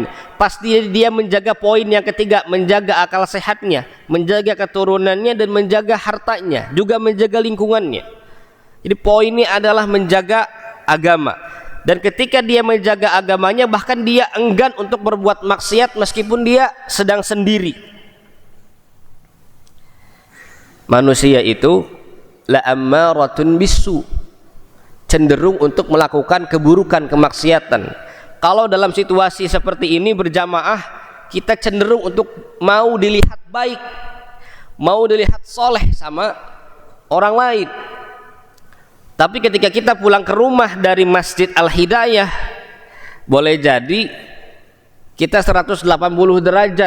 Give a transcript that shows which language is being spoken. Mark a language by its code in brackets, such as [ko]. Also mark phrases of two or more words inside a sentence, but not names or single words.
[id] Pasti dia menjaga poin yang ketiga, menjaga akal sehatnya, menjaga keturunannya, dan menjaga hartanya, juga menjaga lingkungannya. Jadi poinnya adalah menjaga agama. Dan ketika dia menjaga agamanya, bahkan dia enggan untuk berbuat maksiat meskipun dia sedang sendiri. Manusia itu [ar] لَ أَمَّارَةٌ بِالسُّوءِ, [id] cenderung untuk melakukan keburukan, kemaksiatan. Kalau dalam situasi seperti ini berjamaah, kita cenderung untuk mau dilihat baik, mau dilihat soleh sama orang lain. Tapi ketika kita pulang ke rumah dari Masjid Al-Hidayah, boleh jadi kita 180 derajat.